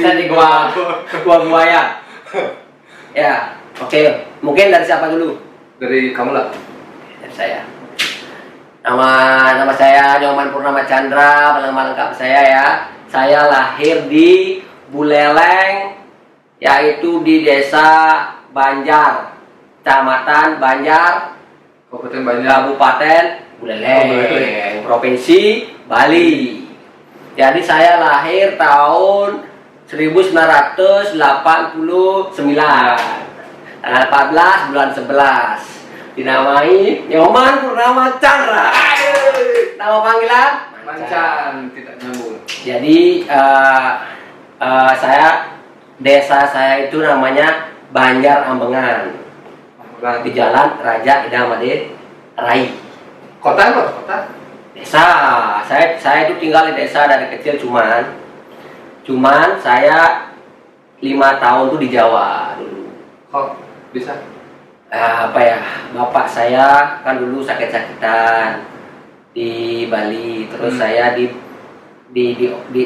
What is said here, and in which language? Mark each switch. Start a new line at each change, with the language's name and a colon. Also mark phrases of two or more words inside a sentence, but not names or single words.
Indonesian: Masa di gua buaya. Ya, oke. Mungkin dari siapa dulu? Dari kamu lah. Dari saya. Nama saya Nyoman Purnama Chandra, nama lengkap saya ya. Saya lahir di Buleleng, yaitu di desa Banjar, Kecamatan Banjar, Kabupaten Banjar, Kabupaten Buleleng, Provinsi Bali. Jadi saya lahir tahun 1989, tanggal 14 bulan 11. Dinamai Nyoman Purnama Chandra. Nama panggilan Mancan, tidak nyambung. Jadi desa saya itu namanya Banjar Ambengan, di Jalan Raja Ida Made Rai. Kota apa? Kota? Desa. Saya itu tinggal di desa dari kecil, cuman saya 5 tahun tuh di Jawa dulu. Kok bisa? Bapak saya kan dulu sakit-sakitan di Bali, terus saya dititip